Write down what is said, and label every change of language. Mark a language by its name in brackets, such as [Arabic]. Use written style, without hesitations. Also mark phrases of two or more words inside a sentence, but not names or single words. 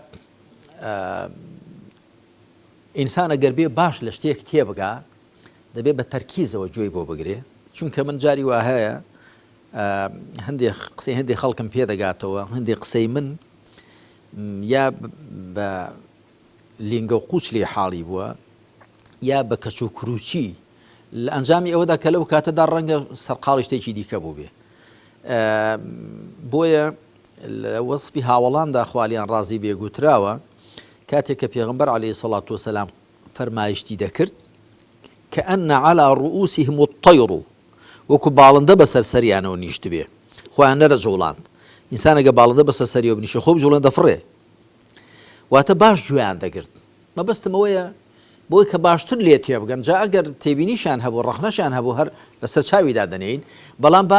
[Central Kurdish] ئینسان ئەگەر بێ باش لە شتێک تێبگا دەبێت بە تەرکیزەوە گوێی بۆ بگرێ چونکە من جاری وا هەیە هەندێک قسەی هەندێک خەڵکم پێدەگاتەوە هەندێک قسەی من یا بە لینگە و قوچ لێ حاڵی بووە یا بە کەچ و کروچی لە ئەنجامی ئەوەدا کە لەو کاتەدا ڕەنگە سەرقاڵی شتێکی دیکە بوو بێ بۆیە لە وەسفی هاوڵاندا خوالیان ڕازی بێگوتراوە کاتێک کە پێغەمبەر [Arabic] عەلەیهی سەڵات وسەلام [Central Kurdish] فەرمایشتی دەکرد [Arabic] كأن على رؤوسهم الطير [Central Kurdish] وەکو باڵندە بەسەر سەریانەوە نیشت بێ خۆیان نەرە جوڵاند ئینسانەگە باڵندە بەسەر سەریەوە بنیشە خۆ جوڵەن دەفڕێ واتە باش گوێیان دەگرت مەبەستم ئەوەیە بۆی کە باشتر لێ تێبگەن جا ئەگەر تێبینیشان هەبوو ڕەخنەشان هەبوو هەر لەسەر چاویدا دەنێین بەڵام با